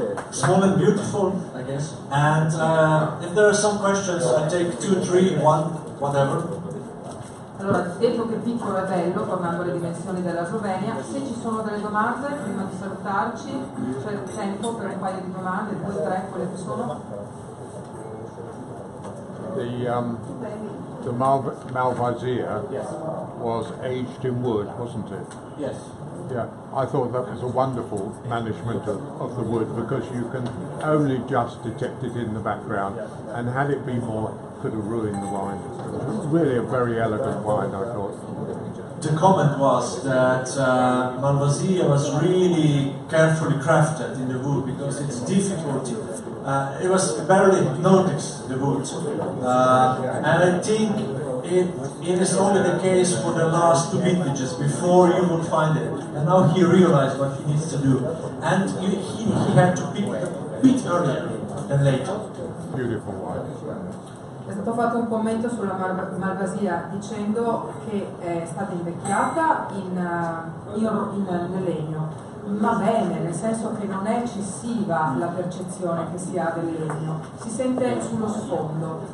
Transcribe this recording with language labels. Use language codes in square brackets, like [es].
[en] Small and beautiful, I guess. And if there are some questions, I take 2, 3, 1, whatever. [it] Allora, detto che piccolo è bello, tornando alle dimensioni della Slovenia, se ci sono delle domande prima di salutarci, c'è tempo per un paio di domande, 2 o 3, quelle che sono. [en] The Malvasia was aged in wood, wasn't it? Yes. Yeah, I thought that was a wonderful management of the wood, because you can only just detect it in the background, and had it been more, could have ruined the wine. Really a very elegant wine, I thought. The comment was that Malvasia was really carefully crafted in the wood, because it's difficult. It was barely noticed, the wood. And I think it is only the case for the last 2 vintages before you would find it. And now he realized what he needs to do. And he had to pick it a bit earlier than later. Beautiful wine. [it] È stato fatto un commento sulla Malvasia dicendo che è stata invecchiata nel legno, ma bene, nel senso che non è eccessiva la percezione che si ha del legno, si sente sullo sfondo,